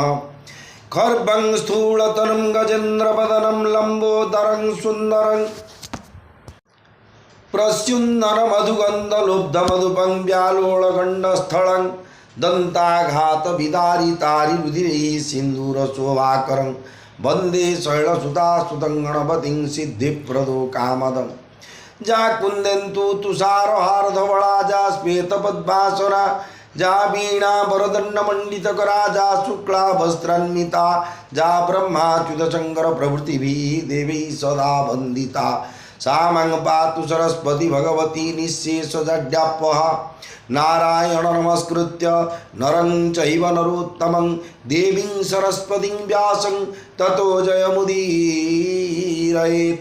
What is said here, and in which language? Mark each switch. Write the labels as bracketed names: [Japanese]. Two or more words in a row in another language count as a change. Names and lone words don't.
[Sanskrit] खर्वं स्थूलतनं गजेन्द्रवदनं लंबोदरं सुंदरं प्रस्युन्नरमधुगन्धलुब्धमधुपं व्यालोळगण्डस्थलं दन्ताघातविदारितारिरुधिरैः सिन्दूरशोभाकरं वन्दे शैलसुतास्तुतं गणपतिं सिद्धिप्रदो कामदं। जा कुन्देन्दु तुषारहारधवला जा श्वेतपद्मासना जा वीणावरदण्डमण्डितकरा जा शुक्लाभस्त्रान्विता जा ब्रह्माच्युतशङ्कर प्रभृतिभिः देवैः सदा वन्दिता। सा मां पातु सरस्वती भगवती निःशेषजड्यापः नारायण नमस्कृत्य नरं चैव नरोत्तमं देवीं सरस्वतीं व्यासं ततो जयमुदीरयेत्।